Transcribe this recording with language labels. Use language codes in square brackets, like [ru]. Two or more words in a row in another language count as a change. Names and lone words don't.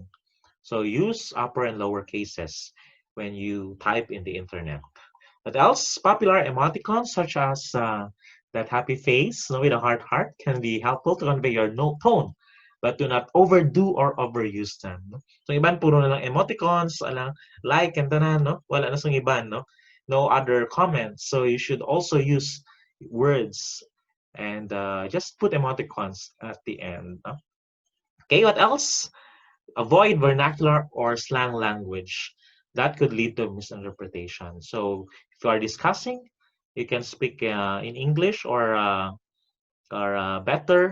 [en] So use upper and lower cases when you type in the internet. What else? Popular emoticons such as that happy face with a heart can be helpful to convey your tone, but do not overdo or overuse them. [hil] No? So iban puro na lang emoticons, alang like and tanan, no? Wala na sung iban, no? [en] No other comments. So you should also use words and just put emoticons at the end. No? Okay, what else? Avoid vernacular or slang language. That could lead to misinterpretation. So if you are discussing, you can speak in English or better.